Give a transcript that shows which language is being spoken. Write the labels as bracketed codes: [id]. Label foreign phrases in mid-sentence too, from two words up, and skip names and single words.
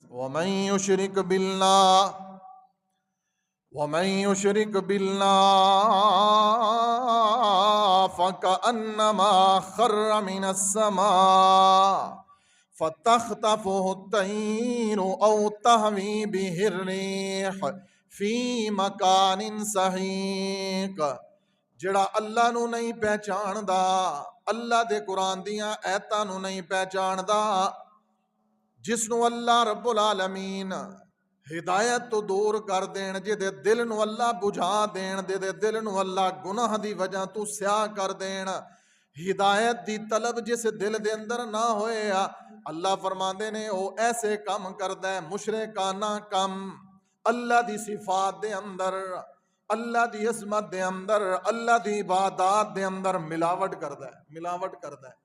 [ar] ومن يشرك بالله فكأنما خر من السماء فتخطفه الطير أو تهوي به الريح في مكان سحيق۔ [pa] جڑا اللہ نو نہیں پہچاندا، اللہ دے قرآن دیاں ایتاں نو نہیں پہچاندا، جس نو اللہ [ar] رب العالمین [pa] ہدایت تو دور کر دین، جے دے دل نو اللہ بجھا دین، دے دل نو اللہ گناہ دی وجہ تو سیاہ کر دین، ہدایت دی طلب جس دل دے اندر نہ ہوئے، اللہ فرماندے نے او ایسے کام کردا ہے مشرکانہ کم، اللہ دی صفات دے اندر، اللہ دی عظمت دے اندر، اللہ دی عبادات دے اندر ملاوٹ کردا ہے، ملاوٹ کردا ہے۔